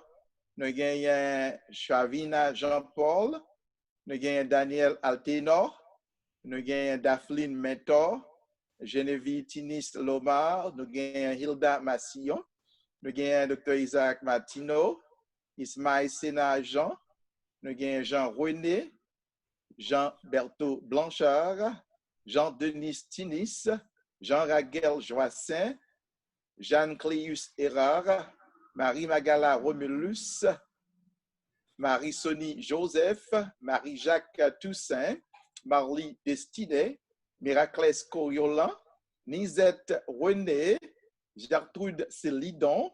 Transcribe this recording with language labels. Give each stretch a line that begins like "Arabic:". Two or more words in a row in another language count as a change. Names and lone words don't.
French: Nous avons Chavina Jean-Paul. Nous avons Daniel Altenor. Nous avons Daphline Mentor. Geneviève Tinis Lomar. Nous avons Hilda Massillon. Nous avons Dr. Isaac Martino. Ismaël Sénat Jean. Nous avons Jean-René. Jean-Berthaud Blanchard. Jean-Denis Tinis. Jean-Raguel Joassin. Jeanne-Cléus Erard, Marie-Magala Romulus, Marie-Sonie Joseph, Marie-Jacques Toussaint, Marlie Destinet, Méraclès Coriolan, Nisette René, Gertrude Célidon,